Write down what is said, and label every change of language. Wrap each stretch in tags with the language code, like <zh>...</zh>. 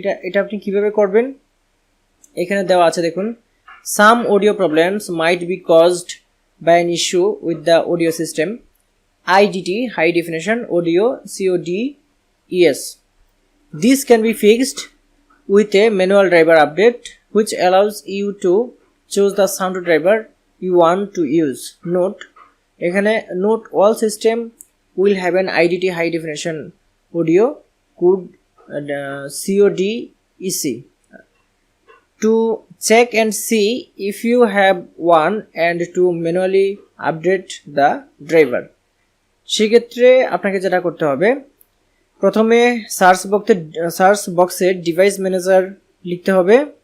<bn>এটা আপনি কিভাবে করবেন, এখানে দেওয়া আছে দেখুন,</bn> <en>Some audio problems might be caused by an issue with the audio system IDT high definition audio CODES. This can be fixed with a manual driver update which allows you to choose the sound driver you want to use. Note,</en> <bn>এখানে</bn> <en>note all system will have an IDT high definition audio code CODEC to check and see if you have one and to manually update the driver.</en> <bn>সেক্ষেত্রে আপনাকে যেটা করতে হবে, প্রথমে search বক্সে device manager লিখতে হবে।</bn>